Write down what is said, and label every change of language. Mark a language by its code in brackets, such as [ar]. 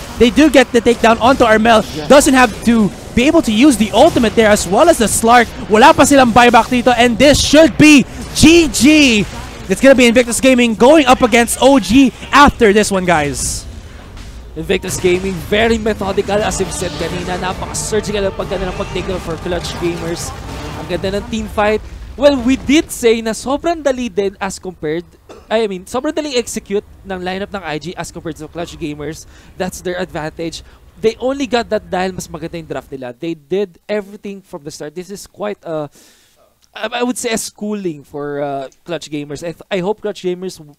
[en] They do get the takedown onto Armel. Doesn't have to be able to use the ultimate there as well as the Slark. [tl] Wala pa silang buyback dito, [en] and this should be GG. It's gonna be Invictus Gaming going up against OG after this one, guys. Invictus Gaming, very methodical as I've said [tl] kanina. Napaka-surgical ang pagkanda ng pag-takeover for Clutch Gamers. Ang ganda ng team fight. [en] Well, we did say [tl] na sobrang dali din [en] as compared, [tl] sobrang daling [en] execute ng lineup ng IG as compared to Clutch Gamers. That's their advantage. They only got that [tl] dahil mas maganda yung draft nila. [en] They did everything from the start. This is quite I would say a schooling for Clutch Gamers. I hope Clutch Gamers